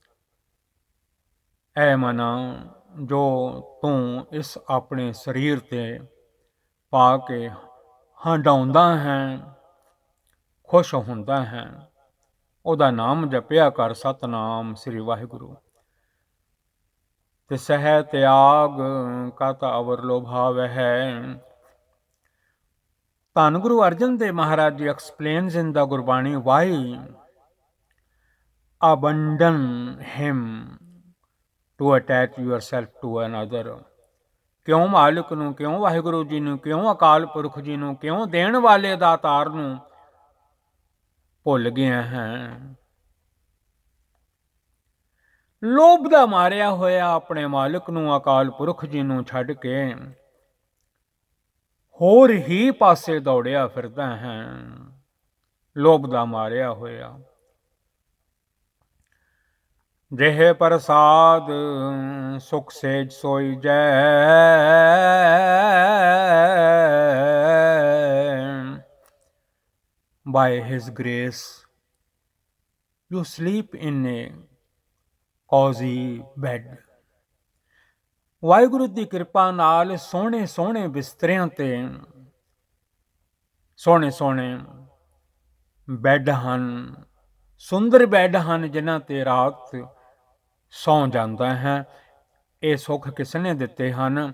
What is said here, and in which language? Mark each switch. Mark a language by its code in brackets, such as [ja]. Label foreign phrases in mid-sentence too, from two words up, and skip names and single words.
[pa] ਐ ਮਨਾ, ਜੋ ਤੂੰ ਇਸ ਆਪਣੇ ਸਰੀਰ ਤੇ ਪਾ ਕੇ ਹੰਡਾਉਂਦਾ ਹੈ, ਖੁਸ਼ ਹੁੰਦਾ ਹੈ, ਉਹਦਾ ਨਾਮ ਜਪਿਆ ਕਰ, ਸਤਨਾਮ ਸ੍ਰੀ ਵਾਹਿਗੁਰੂ। ਤੇ ਸਹਿ ਤਿਆਗ ਕਤ ਅਵਰ ਲੋਭਾਵ ਹੈ। [en] ਧੰਨ ਗੁਰੂ ਅਰਜਨ ਦੇਵ ਮਹਾਰਾਜ ਜੀ explains in the Gurbani, why abandon him to attach yourself to another। [pa] ਕਿਉਂ ਮਾਲਿਕ ਨੂੰ, ਕਿਉਂ ਵਾਹਿਗੁਰੂ ਜੀ ਨੂੰ, ਕਿਉਂ ਅਕਾਲ ਪੁਰਖ ਜੀ ਨੂੰ, ਕਿਉਂ ਦੇਣ ਵਾਲੇ ਦਾਤਾਰ ਨੂੰ ਭੁੱਲ ਗਿਆ ਹੈ। ਲੋਭ ਦਾ ਮਾਰਿਆ ਹੋਇਆ ਆਪਣੇ ਮਾਲਿਕ ਨੂੰ, ਅਕਾਲ ਪੁਰਖ ਜੀ ਨੂੰ ਛੱਡ ਕੇ ਹੋਰ ਹੀ ਪਾਸੇ ਦੌੜਿਆ ਫਿਰਦਾ ਹੈ, ਲੋਭ ਦਾ ਮਾਰਿਆ ਹੋਇਆ। ਜਿਹੇ ਪ੍ਰਸਾਦ ਸੁਖ ਸੇਜ ਸੋਈ ਜੈ। [en] By His grace you sleep in a cozy bed। [pa] ਵਾਹਿਗੁਰੂ ਦੀ ਕਿਰਪਾ ਨਾਲ ਸੋਹਣੇ ਸੋਹਣੇ ਬਿਸਤਰਿਆਂ ਤੇ ਸੋਹਣੇ ਸੋਹਣੇ ਬੈੱਡ ਹਨ, ਸੁੰਦਰ ਬੈੱਡ ਹਨ, ਜਿਨ੍ਹਾਂ ਤੇ ਰਾਤ ਸੌਂ ਜਾਂਦਾ ਹੈ। ਇਹ ਸੁੱਖ ਕਿਸ ਨੇ ਦਿੱਤੇ ਹਨ?